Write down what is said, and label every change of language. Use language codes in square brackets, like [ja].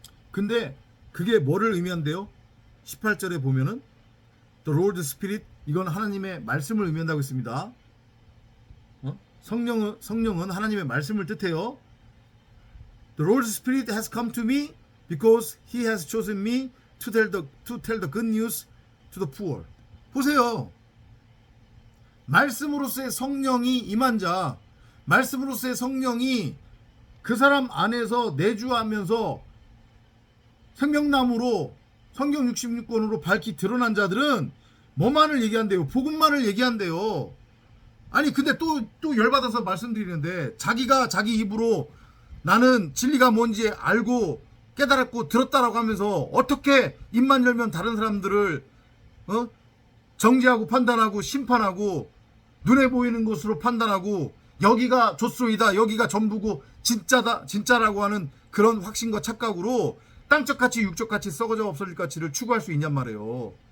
[ko] 근데 그게 뭐를 의미한대요? 18절에 보면은 The Lord Spirit, 이건 하나님의 말씀을 의미한다고 했습니다. 성령은 하나님의 말씀을 뜻해요. [en] The Lord Spirit has come to me because He has chosen me to tell the good news to the poor. 보세요. [ko] 말씀으로서의 성령이 임한 자, 말씀으로서의 성령이 그 사람 안에서 내주하면서 생명나무로 성경 66권으로 밝히 드러난 자들은 뭐만을 얘기한대요? 복음만을 얘기한대요. 아니 근데 또 열받아서 말씀드리는데, 자기가 자기 입으로 나는 진리가 뭔지 알고 깨달았고 들었다라고 하면서 어떻게 입만 열면 다른 사람들을 정죄하고 판단하고 심판하고 눈에 보이는 것으로 판단하고 여기가 조소이다, 여기가 전부고 진짜라고 하는 그런 확신과 착각으로 땅적 가치 육적 가치 썩어져 없어질 가치를 추구할 수 있냔 말이에요.